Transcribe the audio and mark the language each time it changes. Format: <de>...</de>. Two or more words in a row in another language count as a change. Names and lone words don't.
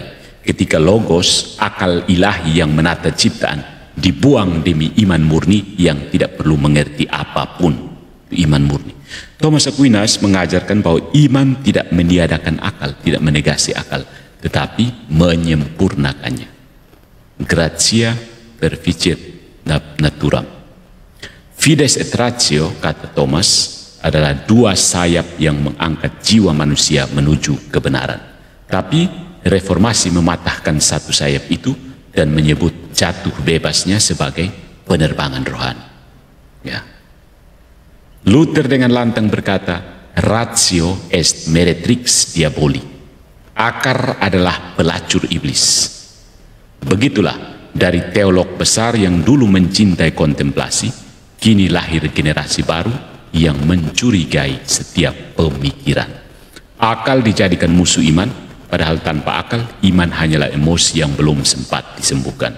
<id>Ketika logos, akal ilahi yang menata ciptaan, dibuang demi iman murni yang tidak perlu mengerti apapun. Iman murni. Thomas Aquinas mengajarkan bahwa iman tidak meniadakan akal, tidak menegasi akal, tetapi menyempurnakannya.</id> <la>Gratia perficit naturam. Fides et ratio,</la> <id>kata Thomas, adalah dua sayap yang mengangkat jiwa manusia menuju kebenaran. Tapi reformasi mematahkan satu sayap itu dan menyebut jatuh bebasnya sebagai penerbangan rohani. Ya. Luther dengan lantang berkata,</id> <la>ratio est meretrix diaboli.</la> <id>Akar adalah pelacur iblis. Begitulah dari teolog besar yang dulu mencintai kontemplasi, kini lahir generasi baru yang mencurigai setiap pemikiran. Akal dijadikan musuh iman, padahal tanpa akal, iman hanyalah emosi yang belum sempat disembuhkan.</id>